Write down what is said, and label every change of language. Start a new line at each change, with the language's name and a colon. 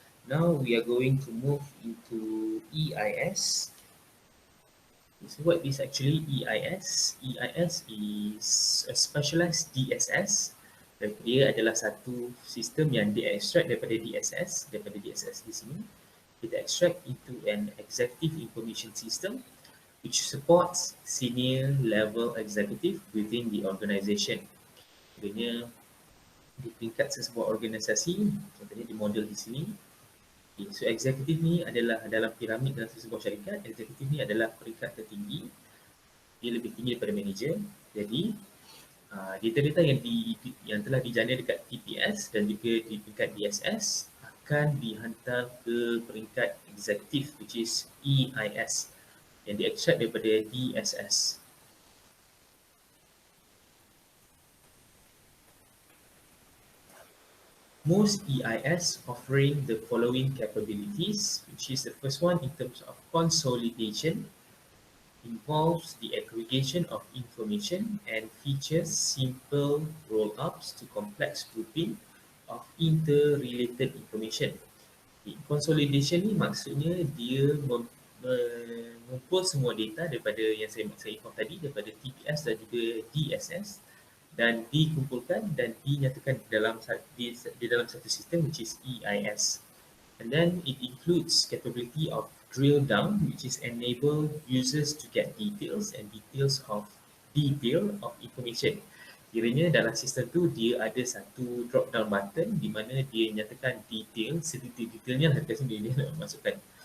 English: Now we are going to move into EIS. So what is actually EIS? EIS is a specialized DSS.
Malay: Dan dia adalah satu sistem yang di-extract daripada DSS, daripada DSS di sini.
English: Kita extract into an executive information system which supports senior level executive within the organisation.
Malay: Contohnya di peringkat sesebuah organisasi, contohnya di model di sini. Okay, so eksekutif ni adalah dalam piramid dalam sesebuah syarikat, eksekutif ni adalah peringkat tertinggi. Dia lebih tinggi daripada manager. Jadi data-data yang telah dijana dekat TPS dan juga di peringkat DSS akan dihantar ke peringkat eksekutif
English: which is EIS
Malay: yang diekstrak daripada DSS.
English: Most EIS offering the following capabilities, which is the first one in terms of consolidation, involves the aggregation of information and features simple roll-ups to complex grouping of interrelated information.
Malay: Consolidation ni maksudnya dia mengumpul semua data daripada yang saya inform tadi, daripada TPS dan juga DSS, dan dikumpulkan dan dinyatakan di dalam satu sistem
English: which is EIS. And then it includes capability of drill down, which is enable users to get details of information.
Malay: Kiranya dalam sistem tu dia ada satu drop down button di mana dia nyatakan detail, sedetail-detailnya lah kat sini dia nak masukkan.